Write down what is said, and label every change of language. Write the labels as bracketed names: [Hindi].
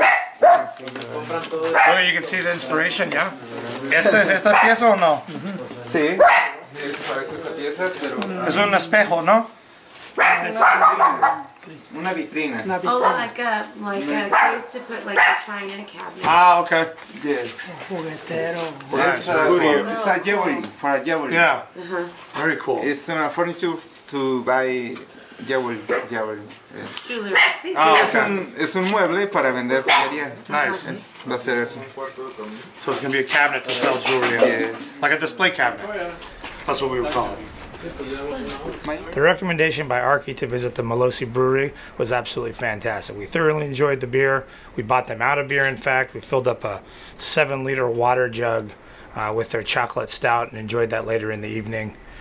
[English] Oh, you can see the inspiration, yeah? [Spanish] ¿Esta pieza o no? Sí. Sí, parece esa pieza, pero Es un espejo, ¿no? una vitrina. [English] Oh, like a case to put like a china cabinet. Ah, okay. Yes. Nice. It's a jewelry for a jewelry. Yeah. Very cool. It's furniture to buy jewelry. Jewelry. Oh, [Spanish] Es un mueble para vender joyería. [English] Nice. [Spanish] Va a ser eso. [English] So it's gonna be a cabinet to sell jewelry on. Yes. Like a display cabinet. That's what we would call it. The recommendation by Arky to visit the Mosi Brewery was absolutely fantastic. We thoroughly enjoyed the beer. We bought them out of beer, in fact. We filled up a 7-liter water jug with their chocolate stout and enjoyed that later in the evening.